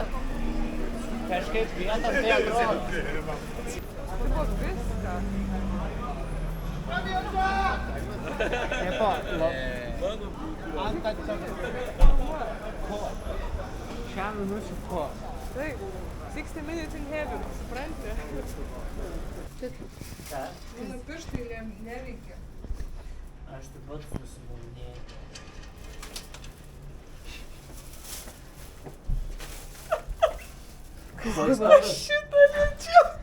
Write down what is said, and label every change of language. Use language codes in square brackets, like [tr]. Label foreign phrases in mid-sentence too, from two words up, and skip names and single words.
[lt] Kažkaip vietom tai atrodo. Tai buvo viską. Tipo, ko? 6 minučių ko? [en] Taip. 60 minutes in heaven, [lt] supranti? Mano pirštai neveikia. Aš taip pat nusimaudinėjau. Šitą liečiau.